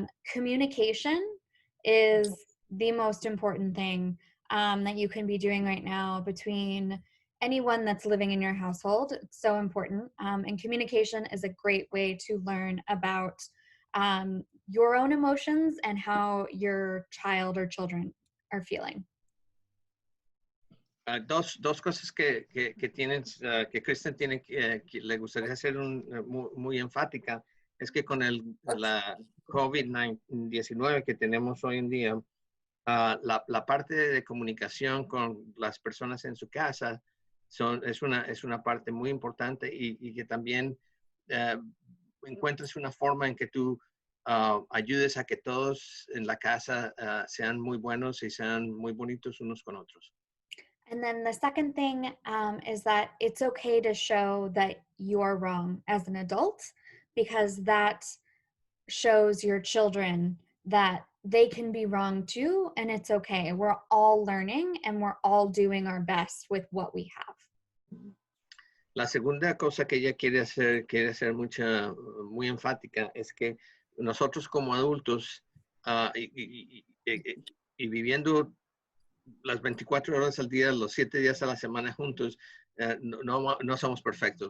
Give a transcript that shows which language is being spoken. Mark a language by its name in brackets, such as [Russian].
[English] Communication is the most important thing that you can be doing right now between anyone that's living in your household. It's so important. And communication is a great way to learn about your own emotions and how your child or children are feeling. [Spanish] Dos cosas que tienen, que Kristen tiene que le gustaría hacer muy enfática, es que con la COVID-19 que tenemos hoy en día, la parte de comunicación con las personas en su casa es una parte muy importante y que también encuentres una forma en que tú ayudes a que todos en la casa sean muy buenos y sean muy bonitos unos con otros. [English] And then the second thing is that it's okay to show that you're wrong as an adult, because that shows your children that they can be wrong too, and it's okay. We're all learning and we're all doing our best with what we have. [Spanish] La segunda cosa que ella quiere hacer muy enfática es que nosotros como adultos y viviendo las 24 horas al día, los 7 días a la semana juntos, no somos perfectos.